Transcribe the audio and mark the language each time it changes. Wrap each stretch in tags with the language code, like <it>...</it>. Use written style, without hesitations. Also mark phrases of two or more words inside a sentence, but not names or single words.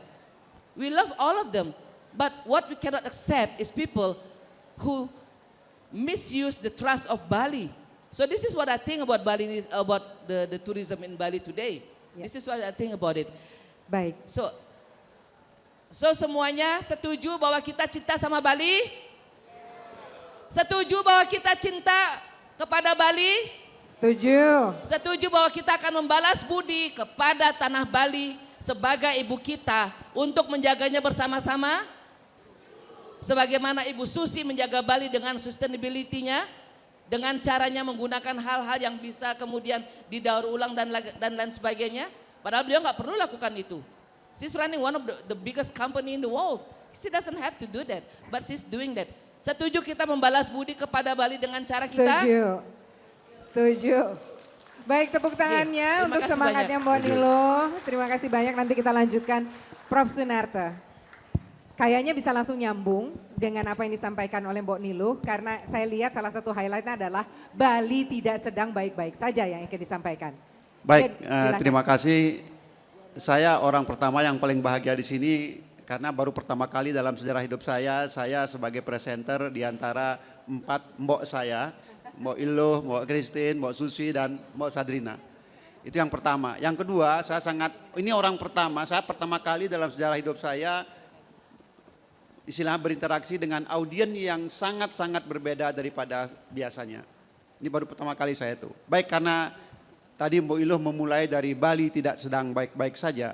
<en>We love all of them. But what we cannot accept is people who misuse the trust of Bali. So this is what I think about about the tourism in Bali today. Yeah. This is what I think about it.</en> <id>Baik. So So semuanya setuju bahwa kita cinta sama Bali? Setuju bahwa kita cinta kepada Bali? Setuju. Setuju bahwa kita akan membalas budi kepada tanah Bali sebagai ibu kita untuk menjaganya bersama-sama? Sebagaimana Ibu Susi menjaga Bali dengan sustainability-nya, dengan caranya menggunakan hal-hal yang bisa kemudian didaur ulang dan lain sebagainya. Padahal beliau nggak perlu lakukan itu.</id> <en>She's running one of the biggest company in the world. She doesn't have to do that, but she's doing that.</en> <id>Setuju kita membalas budi kepada Bali dengan cara kita? Setuju. Setuju. Baik, tepuk tangannya Terima untuk kasih semangatnya banyak. Mbak Nilo. Terima kasih banyak, nanti kita lanjutkan. Prof. Sunarta. Kayaknya bisa langsung nyambung dengan apa yang disampaikan oleh Mbak Niluh, karena saya lihat salah satu highlightnya adalah Bali tidak sedang baik-baik saja yang ingin disampaikan. Baik, Silakan. terima kasih. Saya orang pertama yang paling bahagia di sini karena baru pertama kali dalam sejarah hidup saya sebagai presenter di antara 4 mbok saya, Mbok Iluh, Mbok Christine, Mbok Susi, dan Mbok Sadrina. Itu yang pertama. Yang kedua, ini orang pertama, saya pertama kali dalam sejarah hidup saya istilahnya berinteraksi dengan audien yang sangat-sangat berbeda daripada biasanya. Ini baru pertama kali saya itu. Baik, karena tadi Mbok Iluh memulai dari Bali tidak sedang baik-baik saja.</id>